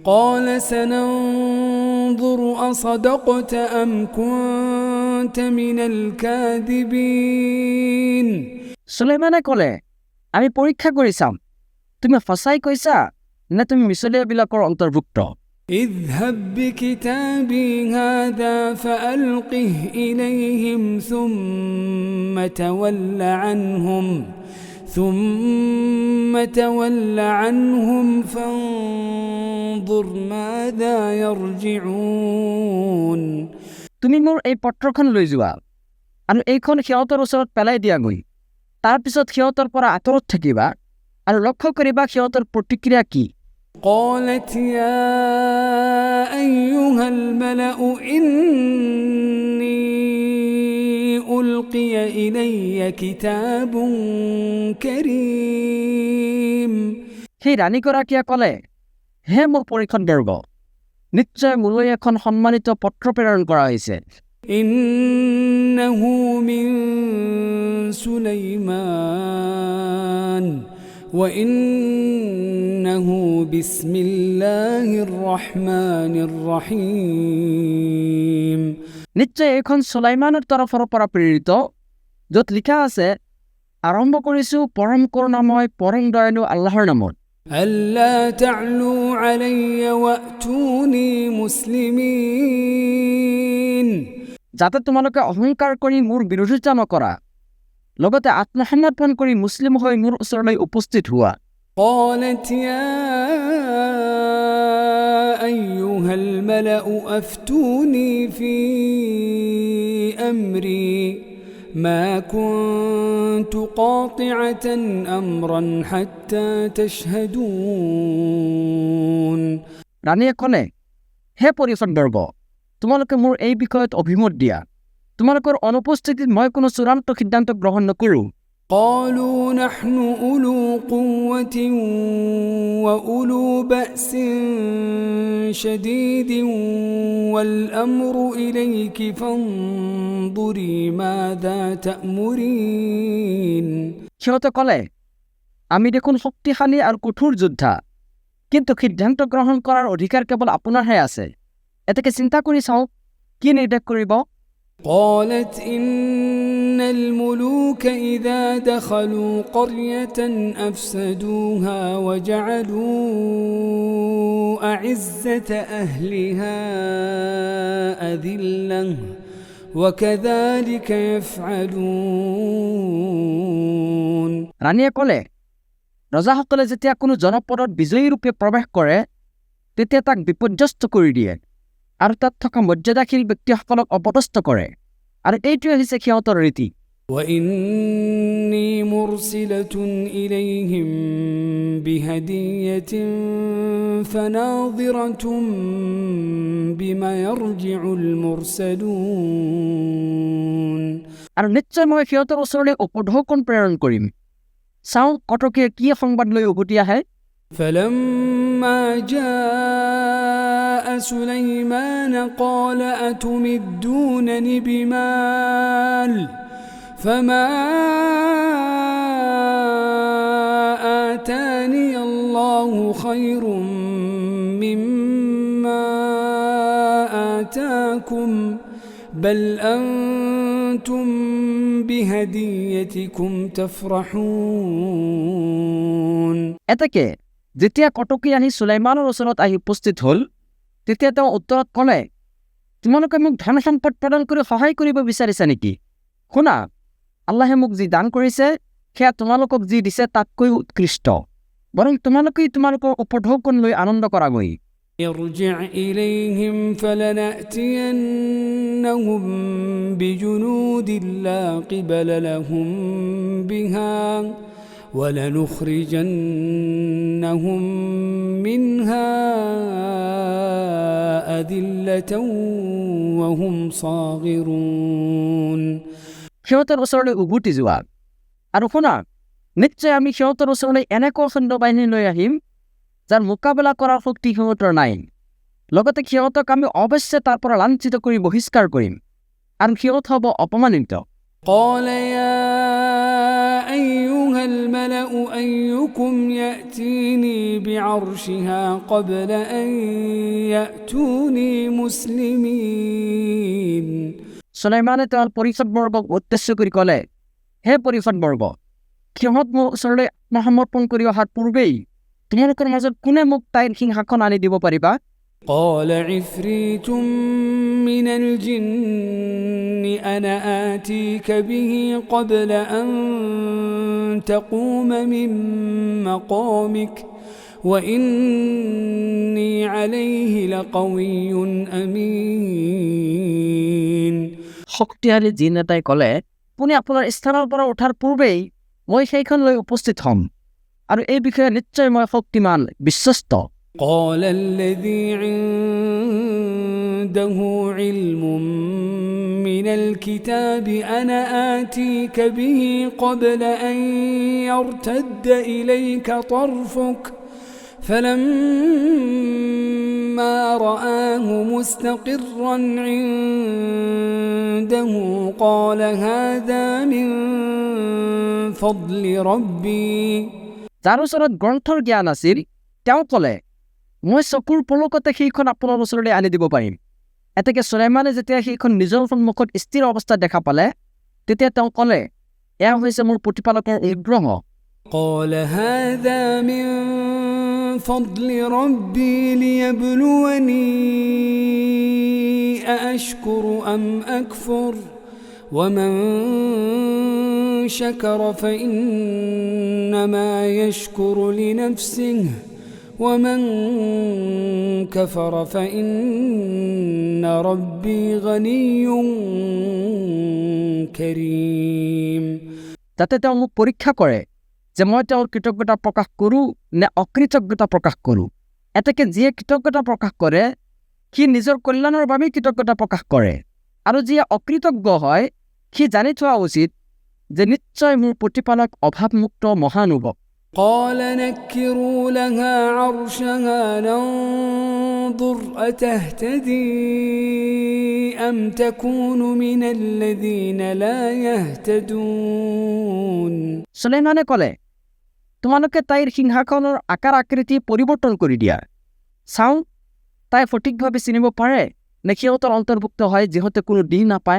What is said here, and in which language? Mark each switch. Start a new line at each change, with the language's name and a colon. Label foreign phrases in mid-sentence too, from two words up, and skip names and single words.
Arabic: قال سننظر أصدقت أم كنت من الكاذبين
Assamese: সুলাইমানে ক'লে আমি পৰীক্ষা কৰি চাম তুমি সঁচাই কৈছা নে তুমি মিছলীয়াবিলাকৰ অন্তৰ্ভুক্ত
Arabic: اذهب بكتابي هذا فألقه إليهم ثم تول عنهم فانظر ماذا يرجعون
Assamese: তুমি মোৰ এই পত্ৰখন লৈ যোৱা আৰু এইখন সিহঁতৰ ওচৰত পেলাই দিয়াগৈ তাৰপিছত সিহঁতৰ পৰা আঁতৰত থাকিবা আৰু লক্ষ্য কৰিবা সিহঁতৰ প্ৰতিক্ৰিয়া কি
Arabic: قالت يا أيها الملأ إني ألقي إلي كتاب كريم
Assamese: সেই ৰাণীগৰাকীয়ে ক'লে হে মোৰ পৰিখণ্ডবৰ্গ নিশ্চয় মোলৈ এখন সন্মানিত পত্ৰ প্ৰেৰণ কৰা হৈছে
Arabic: إنه من سليمان وإنه بسم الله الرحمن الرحيم
Assamese: নিশ্চয় এইখন সুলাইমানৰ তৰফৰ পৰা প্ৰেৰিত য'ত লিখা আছে আৰম্ভ কৰিছো পৰম কৰুণাময় পৰম দয়ালু আল্লাহৰ নামত
Arabic: ألا تعلوا علي وأتوني مسلمين
Assamese: যাতে তোমালোকে অহংকাৰ কৰি মোৰ বিৰোধিতা নকৰা লগতে আত্মসমৰ্পণ কৰি মুছলিম হৈ মোৰ ওচৰলৈ উপস্থিত হোৱা
Arabic: قالت يا أيها الملأ أفتوني في أمري ما كنت قاطعة أمرا حتى تشهدون
Assamese: ৰাণীয়ে ক'লে হে পৰিষদবৰ্গ তোমালোকে মোৰ এই বিষয়ত অভিমত দিয়া তোমালোকৰ অনুপস্থিতিত মই কোনো চূড়ান্ত সিদ্ধান্ত গ্ৰহণ নকৰো
Arabic: قالوا نحن أولو قوة وأولو بأس شديد والأمر إليك فانظري ماذا تأمرين
Assamese: সিহঁতে ক'লে আমি দেখোন শক্তিশালী আৰু কঠোৰ যোদ্ধা কিন্তু সিদ্ধান্ত গ্ৰহণ কৰাৰ অধিকাৰ কেৱল আপোনাৰহে আছে এতেকে চিন্তা কৰি চাওক কি নিৰ্দেশ কৰিব
Arabic: قالت إن الملوك إذا دخلوا قرية أفسدوها وجعلوا أعزة أهلها أذلة وكذلك يفعلون
Assamese: ৰাণীয়ে ক'লে ৰজাসকলে যেতিয়া কোনো জনপদত বিজয়ী ৰূপে প্ৰৱেশ কৰে তেতিয়া তাক বিপৰ্যস্ত কৰি দিয়ে আৰু তাত থকা মৰ্যাদাশীল ব্যক্তিসকলক অপদস্থ কৰে আৰু এইটোৱে হৈছে সিহঁতৰ ৰীতি
Arabic: وإني مرسلة إليهم بهدية فناظرة بما يرجع المرسلون
Assamese: আৰু নিশ্চয় মই সিহঁতৰ ওচৰলৈ উপঢৌকন প্ৰেৰণ কৰিম চাওঁ কটকীয়ে কি সংবাদ লৈ উভতি আহে
Arabic: فلما جاء سليمان قال أتمدونني بمال فما آتاني الله خير مما آتاكم بل أنتم بهديتكم تفرحون
Assamese: এতেকে যেতিয়া কটকী আহি সুলাইমানৰ ওচৰত আহি উপস্থিত হ'ল তেতিয়া তেওঁ উত্তৰত ক'লে তোমালোকে মোক ধন সম্পদ প্ৰদান কৰি সহায় কৰিব বিচাৰিছা নেকি শুনা আল্লাহে মোক যি দান কৰিছে সেয়া তোমালোকক যি দিছে তাতকৈ উৎকৃষ্ট বৰং তোমালোকেই তোমালোকৰ উপঢৌকন লৈ আনন্দ কৰাগৈ
Arabic: ارجع إليهم فلنأتينهم بجنود لا قبل لهم بها ولنخرجنهم منها أذلة وهم صاغرون
Assamese: সিহঁতৰ ওচৰলৈ উভতি যোৱা আৰু শুনা নিশ্চয় আমি সিহঁতৰ ওচৰলৈ এনেকুৱা সৈন্যবাহিনী লৈ আহিম যাৰ মোকাবিলা কৰাৰ শক্তি সিহঁতৰ নাই লগতে সিহঁতক আমি অৱশ্যে তাৰ পৰা লাঞ্ছিত কৰি বহিষ্কাৰ কৰিম আৰু সিহঁত হ'ব অপমানিত
Arabic: قال يا أيها الملأ أيكم يأتيني بعرشها قبل أن يأتوني مسلمين
Assamese: সুলাইমানে তেওঁৰ পৰিষদবৰ্গক উদ্দেশ্য কৰি ক'লে, হে পৰিষদবৰ্গ, সিহঁত মোৰ ওচৰলৈ আত্মসমৰ্পণ কৰি অহাৰ পূৰ্বেই তোমালোকৰ মাজত কোনে মোক তাইৰ সিংহাসন আনি দিব পাৰিবা?
Arabic: قال عفريت من الجن أنا آتيك به قبل أن تقوم من مقامك وإني عليه لقوي أمين
Assamese: শক্তিশালী জিন এটাই ক'লে, আপুনি আপোনাৰ স্থানৰ পৰা উঠাৰ পূৰ্বেই মই সেইখন লৈ উপস্থিত হ'ম আৰু এই বিষয়ে নিশ্চয় মই শক্তিমান বিশ্বস্ত।
Arabic: قال الذي عنده علم من الكتاب أنا آتيك به قبل أن يرتد إليك طرفك فلما رآه مستقرا عنده قال هذا من فضل ربي
Assamese: যাৰ ওচৰত গ্ৰন্থৰ জ্ঞান আছিল তেওঁ ক'লে, মই চকুৰ পলকতে সেইখন আপোনাৰ ওচৰলৈ আনি দিব পাৰিম। এতেকে সুলাইমানে যেতিয়া সেইখন নিজৰ সন্মুখত স্থিৰ অৱস্থাত দেখা পালে তেতিয়া তেওঁ ক'লে, এয়া হৈছে মোৰ প্ৰতিপালকৰ অনুগ্ৰহ।
Arabic: قال هذا من فضل ربي ليبلوني أأشكر أم أكفر ومن شكر فإنما يشكر لنفسه ومن كفر فإن ربي غني كريم
Assamese: যাতে তেওঁ মোক পৰীক্ষা কৰে যে মই তেওঁৰ কৃতজ্ঞতা প্ৰকাশ কৰোঁ নে অকৃতজ্ঞতা প্ৰকাশ কৰোঁ। এতেকে যিয়ে কৃতজ্ঞতা প্ৰকাশ কৰে সি নিজৰ কল্যাণৰ বাবেই কৃতজ্ঞতা প্ৰকাশ কৰে, আৰু যিয়ে অকৃতজ্ঞ হয় সি জানি থোৱা উচিত যে নিশ্চয় মোৰ প্ৰতিপালক অভাৱমুক্ত মহানুভৱ।
Arabic: قال نكروا لها عرشها ننظر أتهتدي أم تكون من الذين لا يهتدون
Assamese: সুলাইমানে ক'লে, তোমালোকে তাইৰ সিংহাসনৰ আকাৰ আকৃতি পৰিৱৰ্তন কৰি দিয়া, চাওঁ তাই সঠিকভাৱে চিনিব পাৰে নে সিহঁতৰ অন্তৰ্ভুক্ত হয় যিহঁতে কোনো দিন নাপায়।